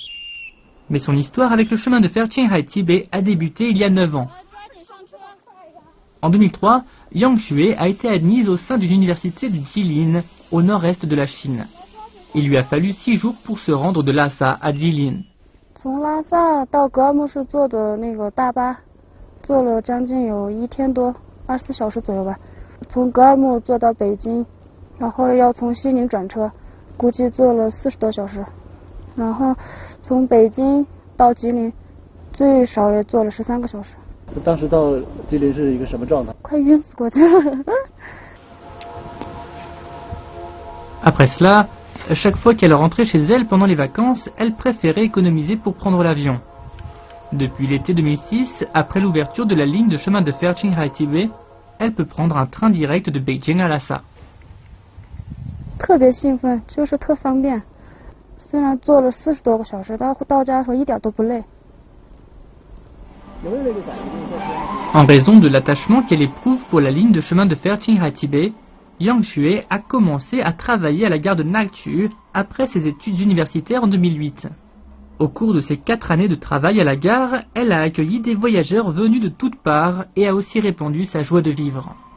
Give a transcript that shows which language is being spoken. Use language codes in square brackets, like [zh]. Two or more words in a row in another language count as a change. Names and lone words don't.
[fr] Mais son histoire avec le chemin de fer Qinghai-Tibet a débuté il y a 9 ans. En 2003, Yang Xue a été admise au sein d'une université du Jilin, au nord-est de la Chine. Il lui a fallu 6 jours pour se rendre de Lhasa à Jilin. [zh] 从拉萨到格尔木是坐的那个大巴，坐了将近有1天多，24小时左右吧。从格尔木坐到北京，然后要从西宁转车，估计坐了40多小时。然后从北京到吉林，最少也坐了13个小时。当时到吉林是一个什么状态？快晕死过去了。 [fr] Après cela, chaque fois qu'elle rentrait chez elle pendant les vacances, elle préférait économiser pour prendre l'avion. Depuis l'été 2006, après l'ouverture de la ligne de chemin de fer Qinghai-Tibet, elle peut prendre un train direct de Beijing à Lhasa. [zh] 特别兴奋，就是特方便。虽然坐了40多个小时，到家的时候一点都不累。 [fr] En raison de l'attachement qu'elle éprouve pour la ligne de chemin de fer Qinghai-Tibet, Yang Xue a commencé à travailler à la gare de Nagchu après ses études universitaires en 2008. Au cours de ses 4 années de travail à la gare, elle a accueilli des voyageurs venus de toutes parts et a aussi répandu sa joie de vivre.